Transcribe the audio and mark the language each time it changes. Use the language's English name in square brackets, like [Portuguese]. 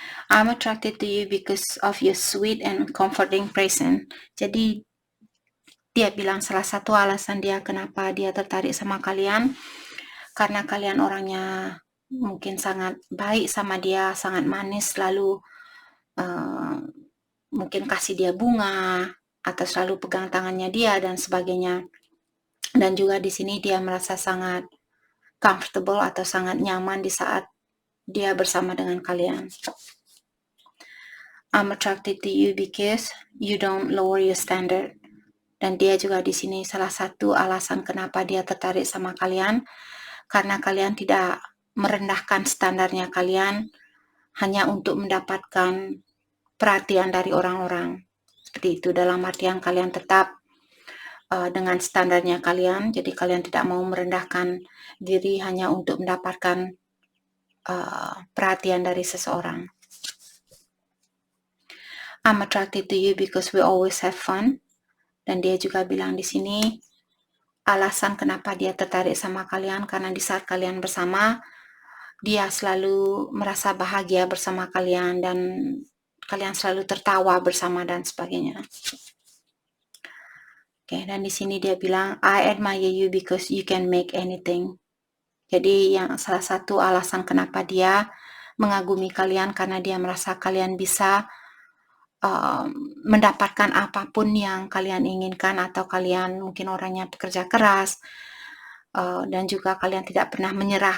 [English] I'm attracted to you because of your sweet and comforting presence. [Indonesian] Jadi dia bilang salah satu alasan dia kenapa dia tertarik sama kalian karena kalian orangnya mungkin sangat baik sama dia, sangat manis, selalu mungkin kasih dia bunga atau selalu pegang tangannya dia dan sebagainya. Dan juga di sini dia merasa sangat comfortable atau sangat nyaman di saat dia bersama dengan kalian. [English] I'm attracted to you because you don't lower your standard. [Indonesian] Dan dia juga di sini salah satu alasan kenapa dia tertarik sama kalian, karena kalian tidak merendahkan standarnya kalian hanya untuk mendapatkan perhatian dari orang-orang. Seperti itu, dalam artian kalian tetap dengan standarnya kalian, jadi kalian tidak mau merendahkan diri hanya untuk mendapatkan perhatian dari seseorang. [English] I'm attracted to you because we always have fun. [Indonesian] Dan dia juga bilang di sini alasan kenapa dia tertarik sama kalian karena di saat kalian bersama dia selalu merasa bahagia bersama kalian dan kalian selalu tertawa bersama dan sebagainya. Oke, dan di sini dia bilang [English] I admire you because you can make anything. [Indonesian] Jadi yang salah satu alasan kenapa dia mengagumi kalian karena dia merasa kalian bisa mendapatkan apapun yang kalian inginkan atau kalian mungkin orangnya pekerja keras dan juga kalian tidak pernah menyerah.